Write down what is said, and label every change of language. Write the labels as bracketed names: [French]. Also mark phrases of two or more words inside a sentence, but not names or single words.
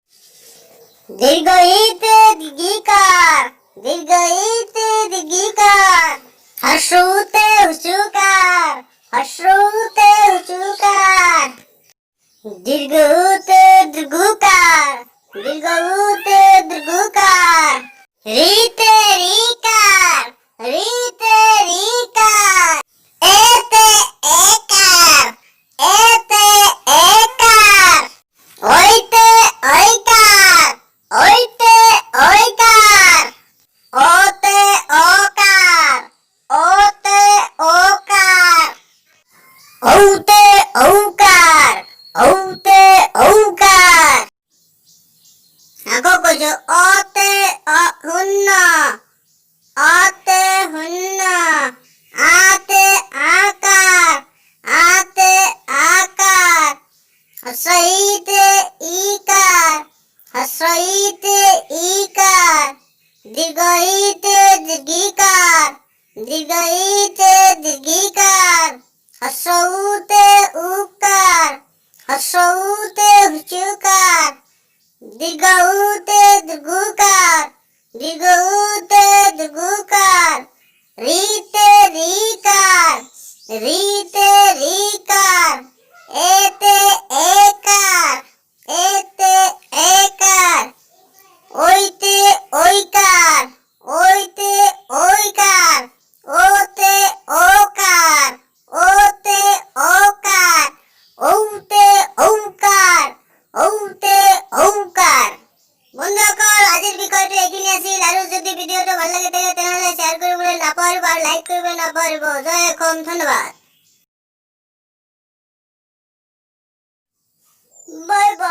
[Assamese] দীৰ্ঘইতে দীৰ্ঘিকাৰ, দীৰ্ঘইতে দীৰ্ঘিকাৰ, হস্ৰুতে হুচুকাৰ, হস্ৰুতে হুচুকাৰ, দীর্ঘউতে দীর্ঘকার, দীর্ঘউতে দীর্ঘকার, রিতে রিকার, রিতে রিকার, এতে একার, এতে একার, ওইতে ওইকার, ওইতে ওইকার, ওতে ওকার, ওতে ওকার, ওতে ওকার, ওতে ওকার। আকৌ কৈছো, অতে শূন্য, অতে শূন্য, আতে আকাৰ, আতে আকাৰ, হস্ৰইতে ইকাৰ, হস্ৰইতে ইকাৰ, দীৰ্ঘইতে দীৰ্ঘিকাৰ, দীৰ্ঘইতে দীৰ্ঘিকাৰ, হস্ৰউতে উকাৰ, হস্ৰউতে হুচুকাৰ, দীৰ্ঘউতে দীৰ্ঘকার, দীৰ্ঘউতে দীৰ্ঘকার, রিতে রিকার, রিতে রিকার, এতে একার, এতে একার, ওইতে ওইকার, ওইতে ওইকার, ওতে ওকার, ওতে ওকার, ওতে ওকার, ওতে ওকার। বন্ধুসকল, আজিৰ বিষয়টো এইখিনি আছিল, আৰু যদি ভিডিঅ'টো ভাল লাগে থাকে তেনেহলে শ্বেয়াৰ কৰিবলৈ নাপাহৰিব আৰু লাইক কৰিব নাপাহৰিব। জয় অসম, ধন্যবাদ।